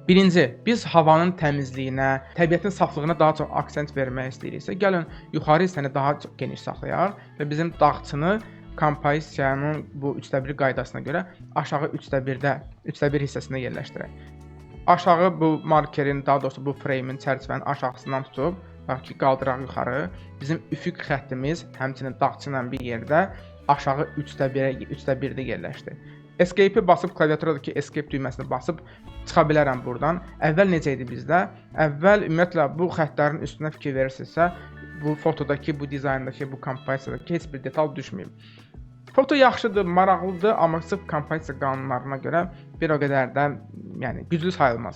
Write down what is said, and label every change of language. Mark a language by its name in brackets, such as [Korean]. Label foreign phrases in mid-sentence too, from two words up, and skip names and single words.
[Azerbaijani] Birinci, biz havanın təmizliyinə, təbiətin saflığına daha çox aksent vermək istəyiriksə, gəlin yuxarı hissəni daha çox geniş saxlayaq və bizim dağçını kompozisiyanın bu 3/1 qaydasına görə aşağı 3/1 hissəsində yerləşdirək. Aşağı bu markerin, daha doğrusu bu frame-in çərçivənin aşağısından tutub, bax ki, qaldıraq yuxarı. Bizim üfüq xəttimiz həmçinin dağçı ilə bir yerdə aşağı 3/1-də yerləşdi. Escape-i basıb, klaviaturadakı escape düyməsini basıb çıxa bilərəm buradan. Əvvəl necə idi bizdə? Əvvəl ümumiyyətlə bu xəttlərin üstünə fikir verirsinizsə, bu fotodakı, bu dizayndakı, bu kompozisiyadakı heç bir detal düşməyib. Foto yaxşıdır, maraqlıdır, amma sırf kompozisiya qanunlarına görə bir o qədər də güclü sayılmaz.